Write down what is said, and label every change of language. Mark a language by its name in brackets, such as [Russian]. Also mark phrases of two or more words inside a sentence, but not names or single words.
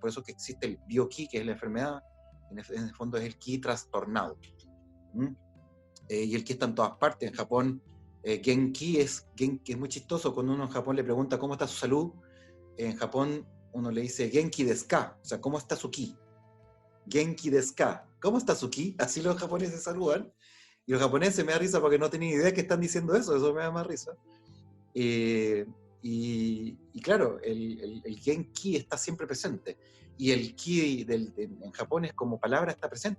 [Spanish] Por eso que existe el bioki, que es la enfermedad, en el fondo es el ki trastornado. Y el ki está en todas partes. En Japón, genki es muy chistoso. Cuando uno en Japón le pregunta cómo está su salud, en Japón uno le dice [Japanese] 元気ですか, [Spanish] o sea, ¿cómo está su ki? [Japanese] 元気ですか, [Spanish] ¿cómo está su ki? Así los japoneses saludan. Y los japoneses me da risa porque no tienen idea que están diciendo eso me da más risa. Y claro, el genki está siempre presente. Y el ki en Japón es como palabra, está presente.